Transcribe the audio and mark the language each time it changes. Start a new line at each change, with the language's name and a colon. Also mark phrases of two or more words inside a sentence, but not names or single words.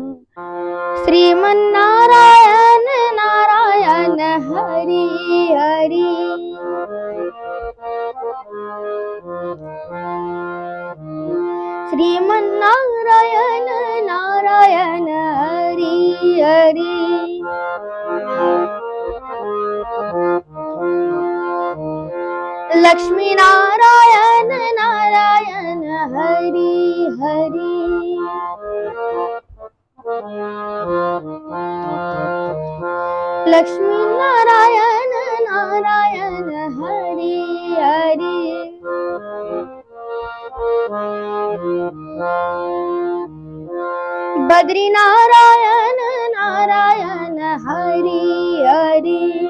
Bangla: শ্রীমন্নারায়ণ নারায়ণ হরি হরি শ্রীমন্নারায়ণ নারায়ণ হরি হরি लक्ष्मी नारायण नारायण हरि हरि
Hindi: लक्ष्मी नारायण नारायण हरि हरि बद्री नारायण नारायण हरि हरि